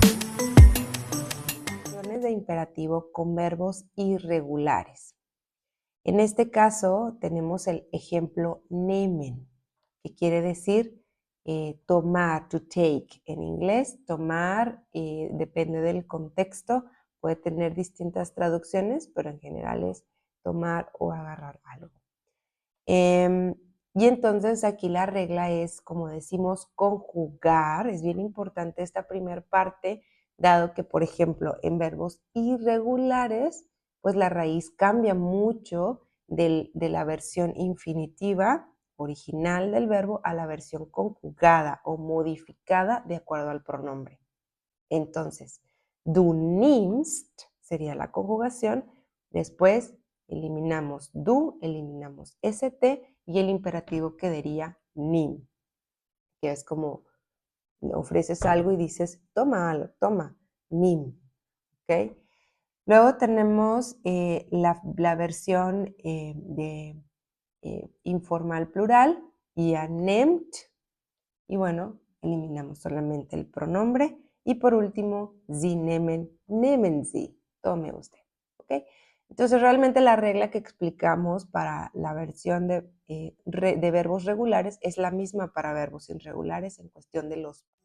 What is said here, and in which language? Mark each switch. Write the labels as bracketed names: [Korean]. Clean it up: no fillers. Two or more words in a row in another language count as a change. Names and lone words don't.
[Spanish] De imperativo con verbos irregulares. En este caso tenemos el ejemplo nehmen, que quiere decir tomar, to take en inglés. Tomar depende del contexto, puede tener distintas traducciones, pero en general es tomar o agarrar algo. Y entonces aquí la regla es, como decimos, conjugar. Es bien importante esta primera parte, dado que, por ejemplo, en verbos irregulares, pues la raíz cambia mucho de la versión infinitiva original del verbo a la versión conjugada o modificada de acuerdo al pronombre. Entonces, [German] du nimmst [Spanish] sería la conjugación, después eliminamos du, eliminamos st y el imperativo quedaría nimm, que es como ofreces algo y dices toma algo, toma, nimm, ¿ok? Luego tenemos la versión de informal plural, [German] ihr nehmt, [Spanish] y bueno, eliminamos solamente el pronombre. Y por último, [German] Sie nehmen, nehmen Sie. [Spanish] Tome usted. ¿Ok? Entonces, realmente la regla que explicamos para la versión de verbos regulares es la misma para verbos irregulares en cuestión de los...